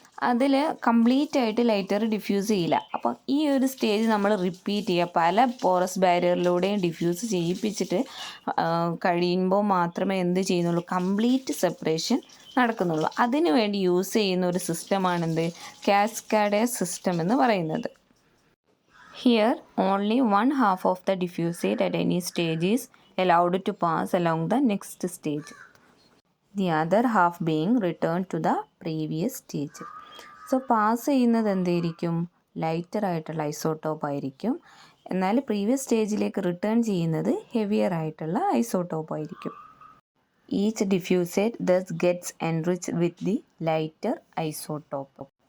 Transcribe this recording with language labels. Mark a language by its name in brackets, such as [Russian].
[Malayalam] അതിൽ കംപ്ലീറ്റ് ആയിട്ട് lighter diffuse ചെയ്യില്ല. അപ്പം ഈ ഒരു സ്റ്റേജ് നമ്മൾ റിപ്പീറ്റ് ചെയ്യുക, പല പോറസ് ബാരിയറിലൂടെയും ഡിഫ്യൂസ് ചെയ്യിപ്പിച്ചിട്ട് കഴിയുമ്പോൾ മാത്രമേ എന്ത് ചെയ്യുന്നുള്ളൂ, കംപ്ലീറ്റ് സെപ്പറേഷൻ നടക്കുന്നുള്ളൂ. അതിനു വേണ്ടി യൂസ് ചെയ്യുന്ന ഒരു സിസ്റ്റമാണെന്ത്, കാസ്കാഡെ സിസ്റ്റം എന്ന് പറയുന്നത്. [English] Here only 1/2 of the diffusate at any stage is allowed to pass along the next stage, the other half being returned to the previous stage. [Malayalam] So pass ചെയ്യുന്നത് എന്തായിരിക്കും, lighter ആയിട്ടുള്ള isotope ആയിരിക്കും. എന്നാൽ previous സ്റ്റേജിലേക്ക് return ചെയ്യുന്നത് heavier ആയിട്ടുള്ള isotope ആയിരിക്കും. [English] Each diffusate thus gets enriched with the lighter isotope.